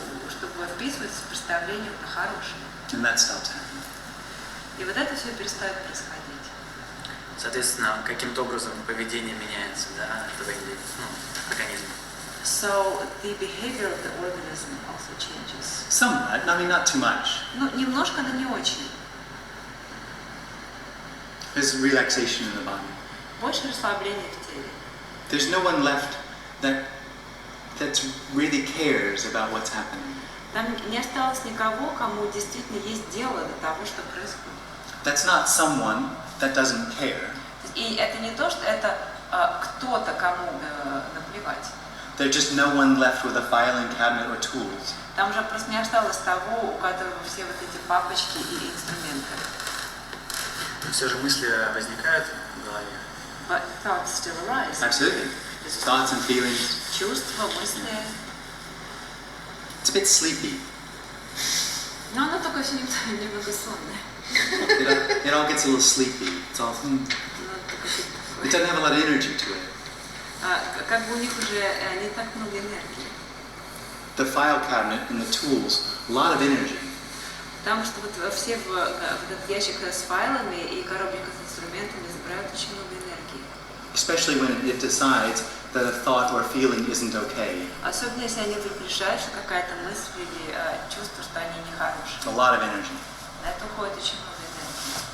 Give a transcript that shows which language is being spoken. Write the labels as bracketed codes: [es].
[ru] Чтобы вписываться в представление на хорошее. [en] And that stops happening. [ru] И вот это все перестает происходить. Соответственно, каким-то образом поведение меняется, да, этого организма. [en] So the behavior of the organism also changes. Somewhat, I mean not too much. [ru] Ну, немножко, но не очень. [en] There's relaxation in the body. [ru] Больше расслабления в теле. [en] There's no one left that really cares about what's happening. [ru] Там не осталось никого, кому действительно есть дело до того, что происходит. [en] That's not someone that doesn't care. [ru] И это не то, что это кто-то, кому наплевать. [en] There's just no one left with a filing cabinet or tools. [ru] Там же просто не осталось того, у которого все вот эти папочки и инструменты. Все же мысли возникают в голове. [en] But thoughts still arise. Absolutely. Thoughts and feelings. [ru] Чувства, мысли. [en] It's a bit sleepy. [ru] Но оно только все немного сонное. [en] It all gets a little sleepy. It's all. It doesn't have a lot of energy to it. [ru] Как бы у них уже не так много энергии. [en] The file cabinet and the tools, a lot of energy. [ru] Потому что вот все в этот ящик с файлами и коробочка с инструментами забирают очень много энергии. [en] Especially when it decides that a thought or feeling isn't okay. [ru] Особенно если они вдруг решают, что какая-то мысль или чувство, что они нехорошие. [en] A lot of energy. [ru] На это уходит очень много энергии.